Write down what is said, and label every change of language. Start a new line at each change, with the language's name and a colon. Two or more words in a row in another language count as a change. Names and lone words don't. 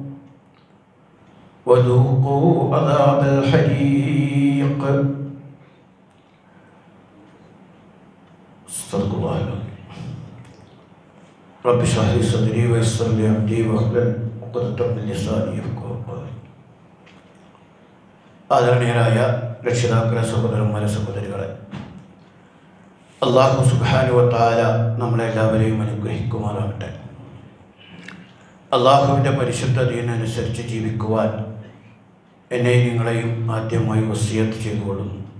Arabic: وذوقوا عذاب الحريق صدق الله العظيم رب اشرح لي صدري ويسر لي أمري واحلل عقدة من لساني يفقهوا قولي.
Malayalam: ആദരണീയരായ രക്ഷിതാക്കളെ, സഹോദരന്മാരെ, സഹോദരികളെ, അല്ലാഹു
Arabic: سبحانه وتعالى
Malayalam: നമ്മളെല്ലാവരെയും അനുഗ്രഹിക്കുമാറാകട്ടെ. അല്ലാഹുവിൻ്റെ പരിശുദ്ധ ദീനനുസരിച്ച് ജീവിക്കുവാൻ എന്നെയും നിങ്ങളെയും ആദ്യമായി വസിയത്ത് ചെയ്തുകൊള്ളുന്നു.